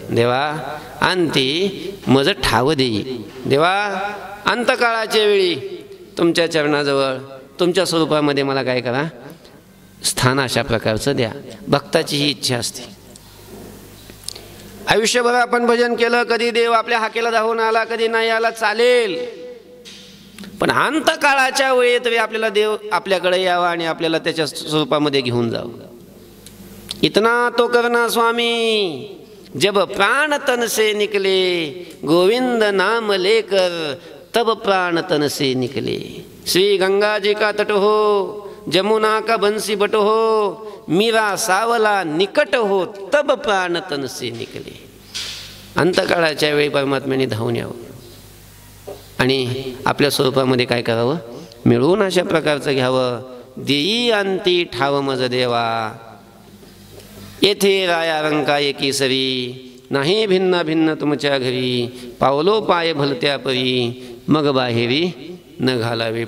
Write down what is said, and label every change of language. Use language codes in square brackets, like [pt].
[mr] देवा अंती मज ठाव देई. देवा अंतकाळाच्या वेळी तुमच्या चरणाजवळ तुमच्या स्वरूपामध्ये मला काय करा, स्थान अशा प्रकारचं द्या. भक्ताची ही इच्छा असते. आयुष्यभर आपण भजन केलं, कधी देव आपल्या हाकेला धावून आला, कधी नाही आला चालेल, पण अंतकाळाच्या वेळी तरी आपल्याला देव आपल्याकडे यावा आणि आपल्याला त्याच्या स्वरूपामध्ये घेऊन जावं. [hi] इतना तो करना स्वामी जब प्राण तन से निकले, गोविंद नाम लेकर तब प्राण तन से निकले. श्री गंगा जी का तट हो, जमुना का बंसी बट हो, मीरा सावला निकट हो, तब प्राण तन से निकले. [mr] अंतकाळाच्या वेळी परमात्म्याने धावून यावं आणि आपल्या स्वरूपामध्ये काय करावं, मिळवून अशा प्रकारचं घ्यावं. देई अंती ठाव मज देवा, येथे राया रंका एकी सरी, नाही भिन्न भिन्न तुमच्या घरी, पावलो पाय भलत्या परी, मग बाहेरी न घालावे.